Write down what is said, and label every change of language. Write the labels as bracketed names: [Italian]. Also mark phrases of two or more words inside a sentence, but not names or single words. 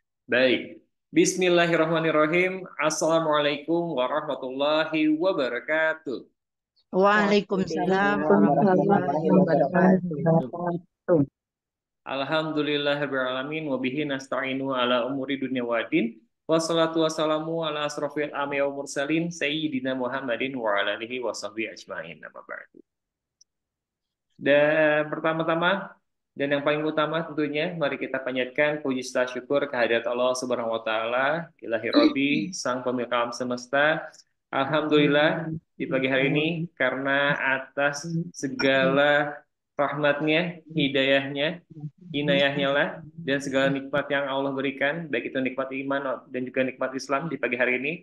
[Indonesian] Baik. [Arabic] بسم الله الرحمن الرحيم السلام عليكم ورحمة الله وبركاته. وعليكم السلام ورحمة الله وبركاته. Alhamdulillahirrahmanirrahim. وبه نستعين على أمور الدنيا والدين. والصلاة والسلام على أشرف الأنبياء والمرسلين. سيدنا محمد وعلى آله وصحبه أجمعين. أما بعد. [Indonesian] Dan pertama-tama dan yang paling utama tentunya mari kita panjatkan puji serta syukur kehadirat Allah [Arabic] سبحانه وتعالى, إلهي ربي, [Indonesian] Sang Pemilik alam semesta. Alhamdulillah di pagi hari ini karena atas segala rahmatnya, hidayahnya, inayahnya lah dan segala nikmat yang Allah berikan, baik itu nikmat iman dan juga nikmat Islam di pagi hari ini.